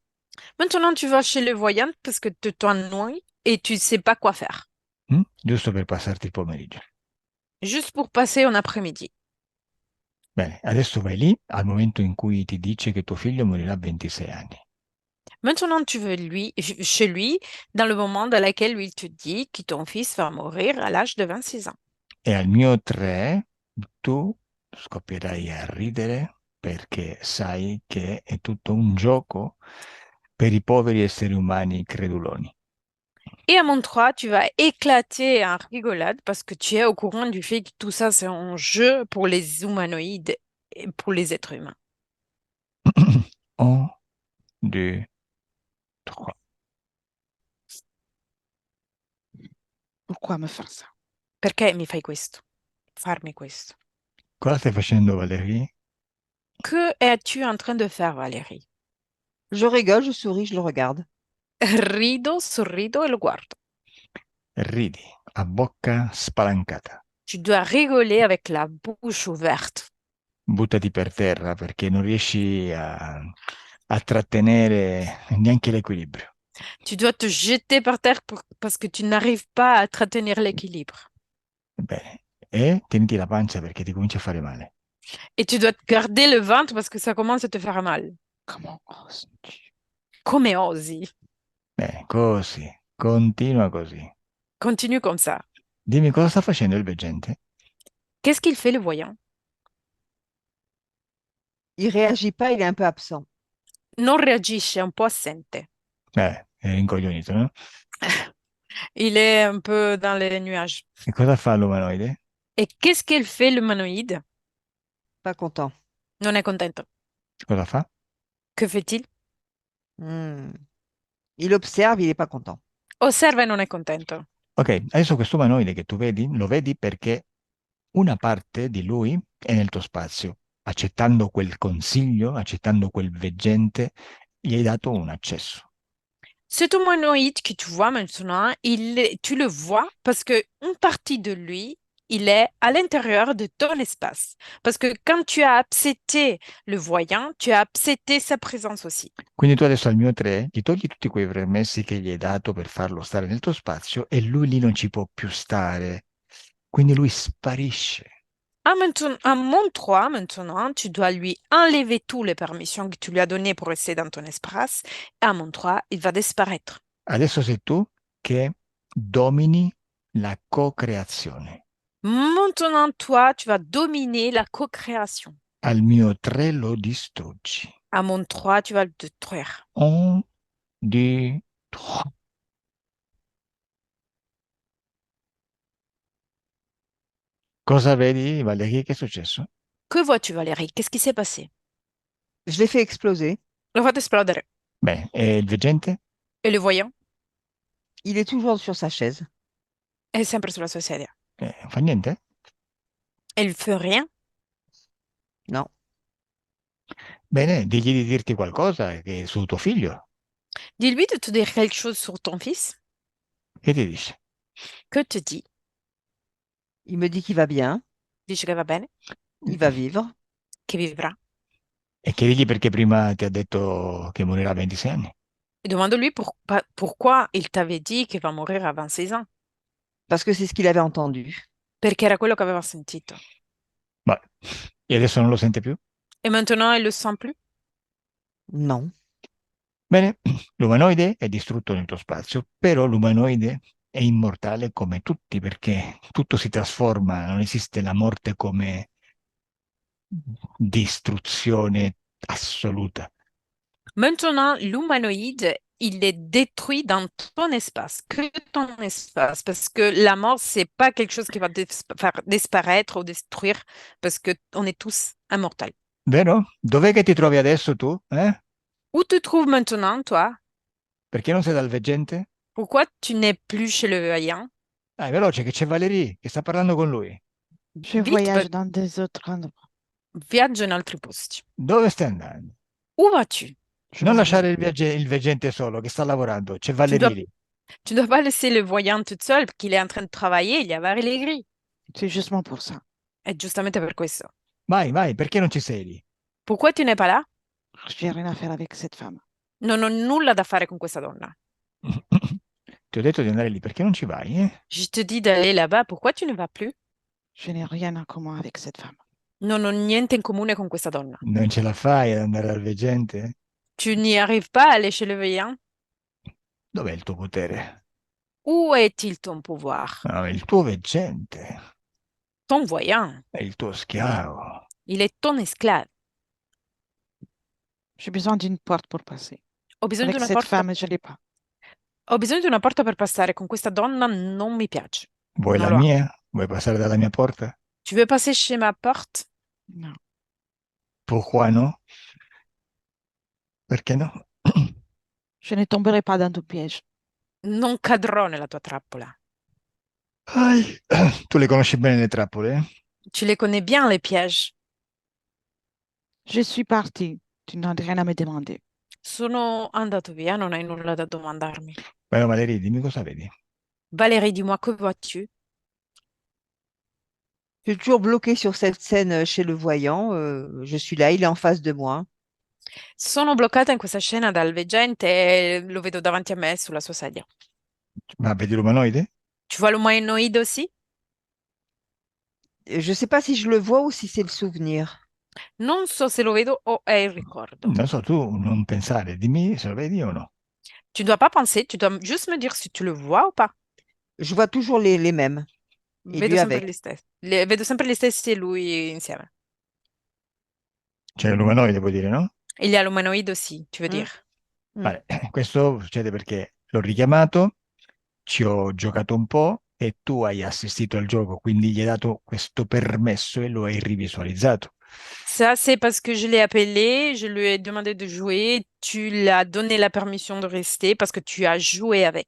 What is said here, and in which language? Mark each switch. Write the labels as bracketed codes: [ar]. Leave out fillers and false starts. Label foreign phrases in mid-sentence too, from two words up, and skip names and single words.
[fr] Maintenant, tu vas chez le voyant parce que tu t'ennuies et tu ne sais pas quoi faire. [it] Giusto per passarti il pomeriggio. [fr] Juste pour passer un après-midi. [it] Bene, adesso vai lì al momento in cui ti dice che tuo figlio morirà a 26 anni. [fr] Maintenant, tu veux chez lui dans le moment dans lequel lui te dit que ton fils va mourir à l'âge de 26 ans. [it] E al mio 3 tu scoppierai a ridere perché sai che è tutto un gioco per i poveri esseri umani creduloni. [fr] Et à mon 3, tu vas éclater en rigolade parce que tu es au courant du fait que tout ça, c'est un jeu pour les humanoïdes et pour les êtres humains. 1, 2, 3. Pourquoi me faire ça? [it] Perché mi fai questo? Farmi questo. Cosa stai facendo, Valerie? [fr] Que es-tu en train de faire, Valérie? Je rigole, je souris, je le regarde. [it] Rido, sorrido e lo guardo. Ridi a bocca spalancata. [fr] Tu dois rigoler avec la bouche ouverte. [it] Buttati per terra perché non riesci a trattenere neanche l'equilibrio. [fr] Tu dois te jeter par terre parce que tu n'arrives pas à entretenir l'équilibre. [it] Bene. E tieniti la pancia perché ti comincia a fare male. [fr] Et tu dois te garder le ventre parce que ça commence à te faire mal. Comment oses-tu? [it] Come osi? Bene, così. Continua così. [fr] Continue comme ça. [it] Dimmi cosa sta facendo il veggente? [fr] Qu'est-ce qu'il fait, le voyant? Il réagit pas, il est un peu absent. [it] Non reagisce, è un po' assente. È rincoglionito, no? [fr] Il est un peu dans les nuages. [it] E cosa fa l'umanoide? [fr] Et qu'est-ce qu'il fait, l'humanoïde? Pas content. [it] Non è contento. Cosa fa? [fr] Que fait-il? Hmm. Il observe, il n'est pas content. [it] Osserva e non è contento. Ok, adesso questo umanoide che tu vedi, lo vedi perché una parte di lui è nel tuo spazio. Accettando quel consiglio, accettando quel veggente, gli hai dato un accesso. [fr] Cet humanoïde que tu vois maintenant, tu le vois parce que une partie de lui, il est à l'intérieur de ton espace. Parce que quand tu as accepté le voyant, tu as accepté sa présence aussi. [it] Quindi tu adesso al mio 3 gli togli tutti quei permessi che gli hai dato per farlo stare nel tuo spazio e lui lì non ci può più stare. Quindi lui sparisce. [fr] À mon 3, maintenant, tu dois lui enlever toutes les permissions que tu lui as données pour rester dans ton espace. Et à mon 3, il va disparaître. [it] Adesso sei tu che domini la co-creazione. [fr] Maintenant, toi, tu vas dominer la co-création. [it] Al mio 3 lo distruggi. [fr] À mon 3, tu vas le détruire. Un, deux, trois. [it] Cosa vedi, Valerie? Che è successo? [fr] Que vois-tu, Valérie? Qu'est-ce qui s'est passé? Je l'ai fait exploser. [it] L'ho fatto esplodere. Bene, e il veggente? [fr] Et le voyant Il est toujours sur sa chaise. [it] è sempre sulla sua sedia. Non fa niente? [fr] E il fait rien? Non. [it] Bene, digli di dirti qualcosa che su tuo figlio. [fr] Dis-lui de te dire quelque chose sur ton fils. [it] Che ti dice? [fr] Que te dit? Il me dit qu'il va bien, [it] Dice che va bene, [fr] il va vivre. [it] che vivrà. E chiedigli perché prima ti ha detto che morirà a 26 anni. [fr] Et demande-lui pourquoi il t'avait dit qu'il va mourir à 26 ans. Parce que c'est ce qu'il avait entendu. [it] Perché era quello che aveva sentito. Ma e adesso non lo sente più? [fr] Et maintenant, il le sent plus? Non. [it] Bene, l'umanoide è distrutto nel tuo spazio, però l'umanoide è immortale come tutti perché tutto si trasforma, non esiste la morte come distruzione assoluta. [fr] Maintenant, l'humanoïde, il est détruit dans ton espace, que ton espace, parce que la mort, c'est pas quelque chose qui va faire disparaître ou détruire, parce que on est tous immortels. [it] Vero? Dov'è che ti trovi adesso tu? [fr] Où te trouves maintenant, toi? [it] Perché non sei dal veggente? [fr] Pourquoi tu n'es plus chez le vaillant? [it] Dai, veloce, che c'è Valerie, che sta parlando con lui. [fr] Je Vite, voyage dans des autres endroits. [it] viaggia in altri posti. Dove stai andando? [fr] Où vas-tu? Je [it] Non [fr] m'en [it] lasciare [fr] vais. [it] il veggente solo, che sta lavorando. C'è [fr] Tu [it] Valerie [fr] dois, [it] lì. [fr] tu dois pas laisser le voyant toute seule, qu'il est en train de travailler, il y a Valérie. C'est justement pour ça. [it] E giustamente per questo. Vai, vai, perché non ci sei lì? [fr] Pourquoi tu n'es pas là? Je n'ai rien à faire avec cette femme. [it] Non ho nulla da fare con questa donna. Ti ho detto di andare lì, perché non ci vai? [fr] Je te dis d'aller là-bas, pourquoi tu ne vas plus? Je n'ai rien en commun avec cette femme. [it] Non ho niente in comune con questa donna. Non ce la fai ad andare dal veggente? [fr] Tu n'y arrives pas à aller chez le voyant? [it] Dov'è il tuo potere? [fr] Où est-il ton pouvoir? [it] No, il tuo veggente [fr] Ton voyant, [it] è il tuo schiavo. [fr] il est ton esclave. J'ai besoin d'une porte pour passer. [it] Ho bisogno di [fr] Avec [it] una [fr] cette [it] porta. [fr] femme, je ne l'ai pas. [it] Ho bisogno di una porta per passare. Con questa donna non mi piace. Vuoi Non la lo amo. mia? Vuoi passare dalla mia porta? [fr] Tu veux passer chez ma porte? Non. Pourquoi no? [it] Perché no? [fr] Je ne tomberai pas dans ton piège. Non cadrò nella tua trappola. [it] Ai, tu le conosci bene le trappole? [fr] Tu les connais bien, les pièges. Je suis partie. Tu n'as rien à me demander. [it] Sono andato via, non hai nulla da domandarmi. Beh, Valerie, dimmi cosa vedi. [fr] Valérie, dis-moi, que vois-tu? Je suis toujours bloquée sur cette scène chez le voyant. Je suis là, il est en face de moi. [it] Sono bloccata in questa scena dal veggente e lo vedo davanti a me sulla sua sedia. Ma vedi l'umanoide? [fr] Tu vois l'umanoïde aussi? Je ne sais pas si je le vois ou si c'est le souvenir. [it] Non so se lo vedo o è il ricordo. Non so, tu non pensare, dimmi se lo vedi o no. [fr] Tu dois pas penser, tu dois juste me dire si tu le vois ou pas. Je vois toujours les mêmes. Et [it] Vedo [fr] lui [it] sempre [fr] avec. [it] gli stessi. Vedo sempre gli stessi e lui insieme. C'è l'umanoide, vuoi dire, no? [fr] Il y a l'umanoïde aussi, tu veux Mm. dire. [it] Vale, questo succede perché l'ho richiamato, ci ho giocato un po' e tu hai assistito al gioco, quindi gli hai dato questo permesso e lo hai rivisualizzato. [fr] Ça, c'est parce que je l'ai appelé, je lui ai demandé de jouer, tu lui as donné la permission de rester parce que tu as joué avec.